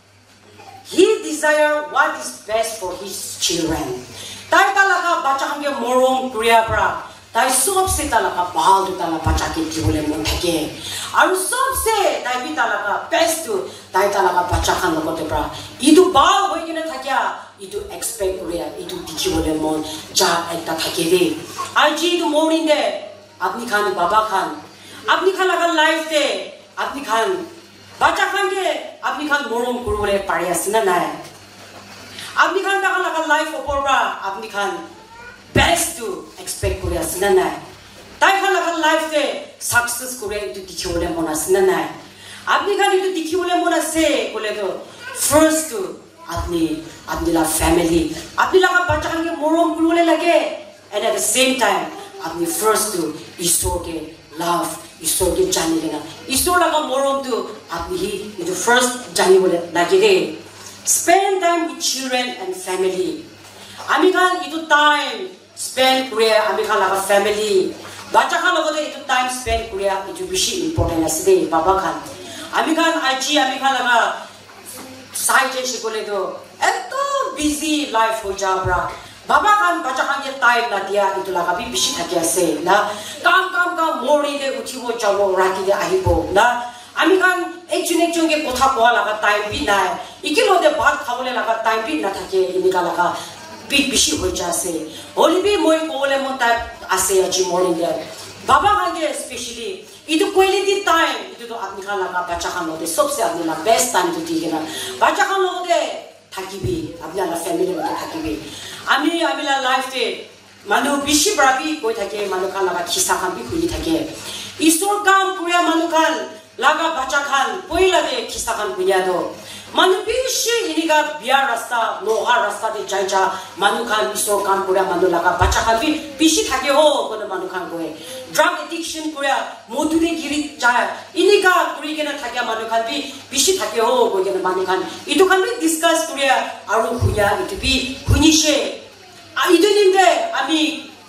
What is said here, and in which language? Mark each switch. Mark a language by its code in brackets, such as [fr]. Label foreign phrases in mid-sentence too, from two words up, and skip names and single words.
[en] he desire what is best for his children [nag] tai talaga bacha hange morom kriya pra tai sob se talaga bahal tu talaga bacha ke jibole mon thake aru sob se tai bi talaga best tu tai talaga bacha khan logote pra idu ba hoi gina thakya idu expect kriya idu jibole mon ja ekta thake de aji du morning de apni khan baba khan apni khan laga life de apni khan bacha khan ke apni khan morom kurole pare asna na apni khan ta laga life opor ba apni khan best to expect kore asna na tai khan laga life de success kore itu dikhole mon asna na apni khan itu dikhole mon ase kole to first to apni la family apni laga bacha khan ke morom kurole lage and [en] at the same time [nag] apni first to isor ke love isor ke jani lena isor laga morom to apni hi itu first jani bole lage de [en] spend time with children and family [nag] ami khan itu [en] time spend [nag] kure ami khan laga family bacha khan logode itu [en] time spend [nag] kure itu bishi important ase de baba khan ami khan aji ami khan laga side je shikole do eto [en] busy life [nag] ho jabra baba khan bacha khan ke time la dia itu laga bi bishi thake ase na kam ka morning de uthibo jabo rati de ahibo na ami khan ekjun ke kotha koa laga time bi nai ikilo de baat khabole laga time bi na thake inika laga bi bishi hoi jase holi bi moi kole mon ta ase aji morning de baba khan ke especially itu [en] quality time [nag] itu to apni khan laga bacha khan lode sobse apni la [en] best time [nag] to digena bacha khan lode thakibi apni la family lode thakibi ami la life de manu bishi brabi koi thake manu khan laga khisa khan bi khuli thake isor kam pura manu khan laga bacha khan poila de khisa khan bunya do manu bishi iniga biar rasta loha rasta de jaija manu khan isor kam pura manu laga bacha khan bi bishi thake ho kono manu khan koe [en] drug addiction [nag] pura modu de giri ja iniga puri gena thake manu khan bi bishi thake ho ko gena manu khan itu khan bi discuss pura aru huya itu bi hunishe itu nimde ami